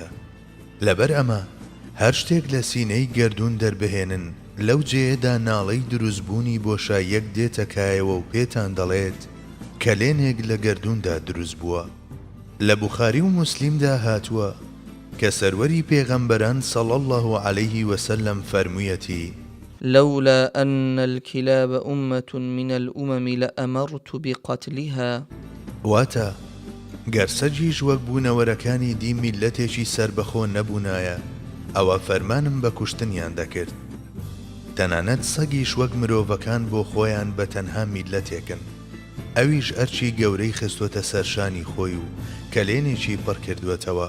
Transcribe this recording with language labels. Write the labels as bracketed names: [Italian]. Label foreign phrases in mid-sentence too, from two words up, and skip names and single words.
[Central Kurdish] لەبەر ئەمە هەر شتێک لە سینەی گەردوون دەربهێنن لەو جێیەدا ناڵەی دروستبوونی بۆشاییەک دێتەکایەوە و پێتان دەڵێت کەلێنێک لە گەردووندا دروست بووە. لە بوخاری و موسلیمدا هاتووە کە سەروەری پێغەمبەران [Arabic] صلی الله عليه وسلم [Central Kurdish] فەرموویەتی: [Arabic] لولا أن الكلاب أمة من الأمم لأمرت بقتلها. [Central Kurdish] واتە گەرسەجیش وەک بوونەوەرەکانی دی میلەتێکی سربەخۆ نەبوونایە ئەوە فەرمانم بە کوشتنیان دەکرد. تەنانەت سەگیش وەک مرۆڤەکان بۆ خۆیان بە تەنها میلەتێکن. ئەویش ئەرچی گەورەی خستوەتە سەرشانی خۆی و کەلێنێکی پڕ کردوێتەوە.